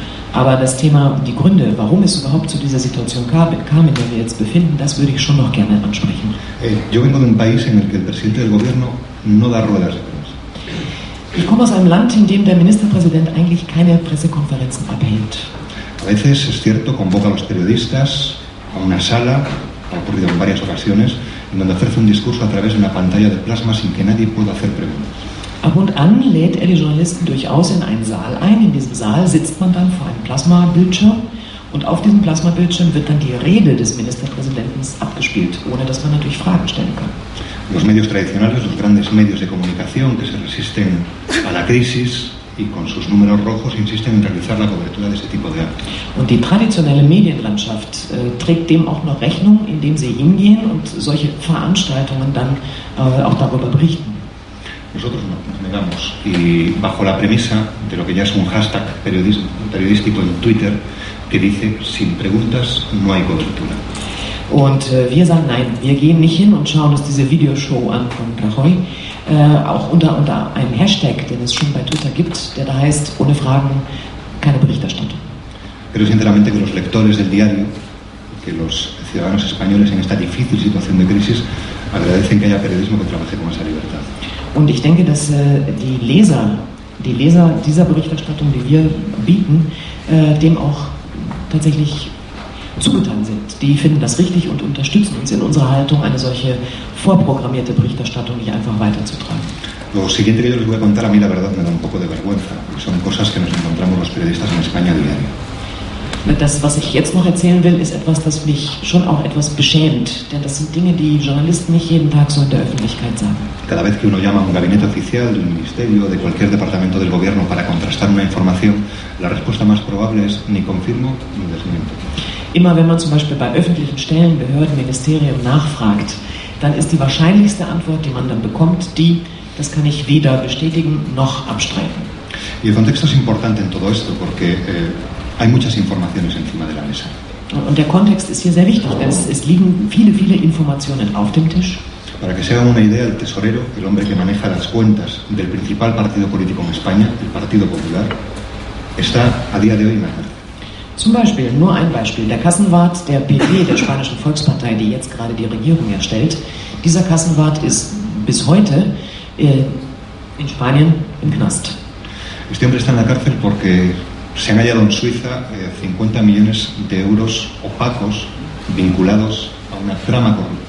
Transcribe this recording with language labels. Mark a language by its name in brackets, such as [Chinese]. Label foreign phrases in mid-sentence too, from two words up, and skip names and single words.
[German] Aber das Thema, die Gründe, warum es überhaupt zu dieser Situation kam, in der wir jetzt befinden, das würde ich schon noch gerne ansprechen. [Spanish] Yo vengo de un país en el que el presidente del gobierno no da ruedas de prensa. [German] Ich komme aus einem Land, in dem der Ministerpräsident eigentlich keine Pressekonferenzen abhält. [Spanish] A veces, es cierto, convoca a los periodistas a una sala, ha ocurrido en varias ocasiones, en donde ofrece un discurso a través de una pantalla de plasma sin que nadie pueda hacer preguntas. [German] Ab und an lädt er die Journalisten durchaus in einen Saal ein. In diesem Saal sitzt man dann vor einem Plasmabildschirm und auf diesem Plasmabildschirm wird dann die Rede des Ministerpräsidenten abgespielt, ohne dass man natürlich Fragen stellen kann. [Spanish] Los medios tradicionales, los grandes medios de comunicación que se resisten a la crisis y con sus números rojos insisten en realizar la cobertura de ese tipo de actos. [German] Und die traditionelle Medienlandschaft trägt dem auch noch Rechnung, indem sie hingehen und solche Veranstaltungen dann auch darüber berichten. [Spanish] Nosotros no, nos negamos y bajo la premisa de lo que ya es un hashtag periodístico en Twitter que dice sin preguntas no hay cobertura. [German] Und wir sagen nein, wir gehen nicht hin und schauen uns diese Videoshow an von Rajoy, auch unter einem Hashtag, den es schon bei Twitter gibt, der da heißt, ohne Fragen keine Berichterstattung. [Spanish] Creo sinceramente que los lectores del diario, que los ciudadanos españoles en esta difícil situación de crisis agradecen que haya periodismo que trabaje con esa libertad. [German] Und ich denke, dass die Leser dieser Berichterstattung, die wir bieten, dem auch tatsächlich zugetan sind. Die finden das richtig und unterstützen uns in unserer Haltung, eine solche vorprogrammierte Berichterstattung nicht einfach weiterzutragen. [Spanish] Lo siguiente que yo les voy a contar, a mí la verdad me da un poco de vergüenza, porque son cosas que nos encontramos los periodistas en España a diario. [German] Das, was ich jetzt noch erzählen will, ist etwas, das mich schon auch etwas beschämt, denn das sind Dinge, die Journalisten nicht jeden Tag so in der Öffentlichkeit sagen. [Spanish] Cada vez que uno llama a un gabinete oficial de un ministerio o de cualquier departamento del gobierno para contrastar una información, la respuesta más probable es ni confirmo ni desmiento. [German] Immer wenn man zum Beispiel bei öffentlichen Stellen, Behörden, Ministerien nachfragt, dann ist die wahrscheinlichste Antwort, die man dann bekommt, das kann ich weder bestätigen noch abstreiten. [Spanish] Y el contexto es importante en todo esto porque hay muchas informaciones encima de la mesa. [German] Und der Kontext ist hier sehr wichtig, denn es liegen viele, viele Informationen auf dem Tisch. [Spanish] Para que se hagan una idea, el tesorero, el hombre que maneja las cuentas del principal partido político en España, el Partido Popular, está a día de hoy en la cárcel. [German] Zum Beispiel, nur ein Beispiel, der Kassenwart der PP, der Spanischen Volkspartei, die jetzt gerade die Regierung erstellt, dieser Kassenwart ist bis heute in Spanien im Knast. [Spanish] Este hombre está en la cárcel porque se han hallado en Suiza 50 millones de euros opacos vinculados a una trama corrupta.